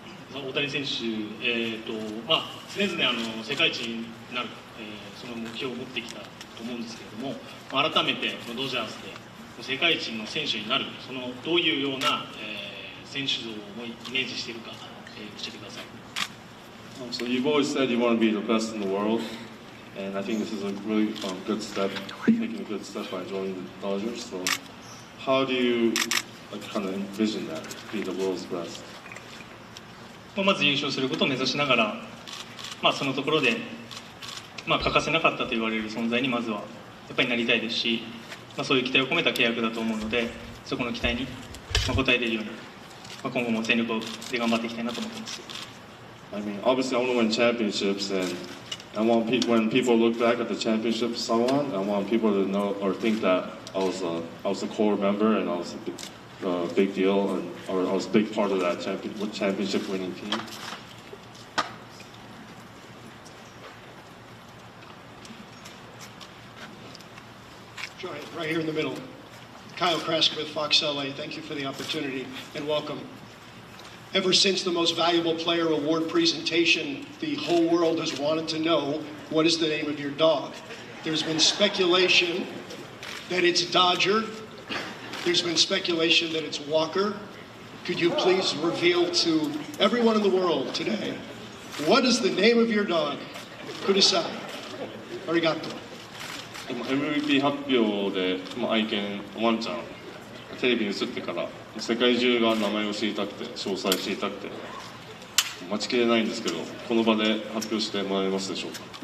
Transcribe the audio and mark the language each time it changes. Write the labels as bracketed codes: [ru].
[ja] 大谷選手、常々世界一になる、その目標を持ってきたと思うんですけれども、改めてドジャースで世界一の選手になる、そのどういうような、選手像をイメージしているか、教えてください。 [en] So you've always said you want to be the best in the world, and I think this is a really good step, taking a good step by joining the Dodgers. So how do you kind of envision that, be the world's best? [ja] まず優勝することを目指しながら、そのところで、欠かせなかったと言われる存在にまずはやっぱりなりたいですし、そういう期待を込めた契約だと思うので、そこの期待に応えれるように今後も全力で頑張っていきたいなと思っています。 [en] I mean, obviously, I want to win championships, and I want when people look back at the championships I won, I want people to know or think that I was a core member and I was a big deal, and or I was a big part of that championship winning team. Right here in the middle. Kyle Krask with Fox LA. Thank you for the opportunity and welcome. Ever since the Most Valuable Player Award presentation, the whole world has wanted to know what is the name of your dog. There's been speculation that it's Dodger. There's been speculation that it's Walker. Could you please reveal to everyone in the world today, what is the name of your dog? [ja] Kudasai. Arigato. MVP 発表で、愛犬ワンちゃんテレビに映ってから世界中が名前を知りたくて詳細知りたくて待ちきれないんですけど、この場で発表してもらえますでしょうか。